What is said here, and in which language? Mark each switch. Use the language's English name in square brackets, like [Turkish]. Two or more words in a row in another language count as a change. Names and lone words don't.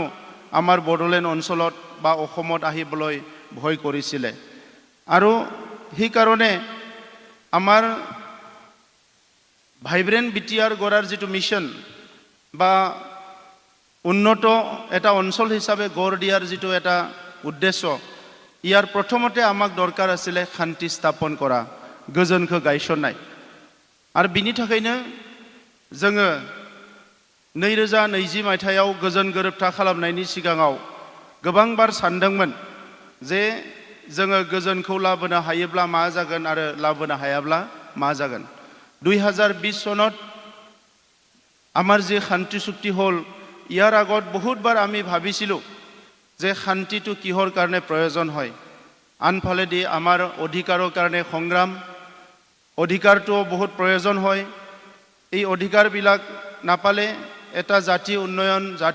[Assamese] আমাৰ বড়োলেণ্ড অঞ্চলত বা অসমত আহিবলৈ ভয় কৰিছিলে আৰু সেই কাৰণে আমাৰ ভাইব্ৰেণ্ট বিটিআৰ গঢ়াৰ যিটো মিছন বা উন্নত এটা অঞ্চল হিচাপে গঢ় দিয়াৰ যিটো এটা উদ্দেশ্য ইয়াৰ প্ৰথমতে আমাক দৰকাৰ আছিলে শান্তি স্থাপন কৰা [Bodo] गोजोनखौ गायसननाय आरो बिनि थाखायनो जोङो 2020 मायथाइयाव गोजोन गोरोबथा खालामनायनि सिगाङाव गोबां बार सानदोंमोन जे जोङो गोजोनखौ लाबोनो हायोब्ला मा जागोन आरो लाबोनो हायाब्ला मा जागोन [Assamese] 2020 सনত আমাৰ যে শান্তি চুক্তি হ'ল ইয়াৰ আগত বহুতবাৰ আমি ভাবিছিলোঁ যে শান্তিটো কিহৰ কাৰণে প্ৰয়োজন হয় আনফালেদি আমাৰ অধিকাৰৰ কাৰণে সংগ্ৰাম অধিকাৰটো বহুত প্ৰয়োজন হয় এই অধিকাৰবিলাক নাপালে এটা জাতি উন্নয়ন জাতি